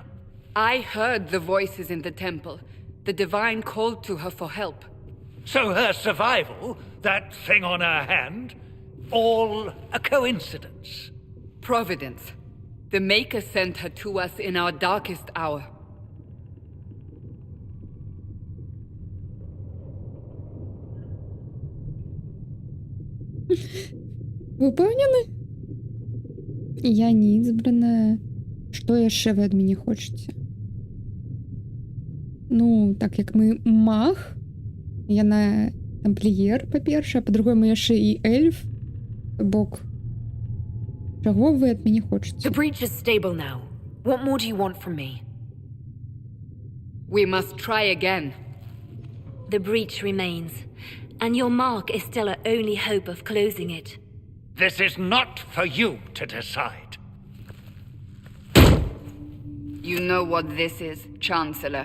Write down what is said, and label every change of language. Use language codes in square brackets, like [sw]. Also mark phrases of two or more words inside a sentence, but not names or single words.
[en] I heard the voices in the temple. The Divine called to her for help. So her survival, that thing on her hand, all a coincidence. Providence. The Maker sent her to us in our darkest hour. [uk] Ви впевнені? [be] Я не ізбрана. Що яшчэ ви ад мяне хочаце? Ну, так як мы маг, яна тампліер, па-першае, па-другое, мы яшчэ і эльф, бок. Чаго вы ад мяне хочаце? [en] The breach is stable now. What more do you want from me? We must try again. The breach remains, and your mark is still our only hope of closing it. This is not for you to decide. You know what this is, Chancellor.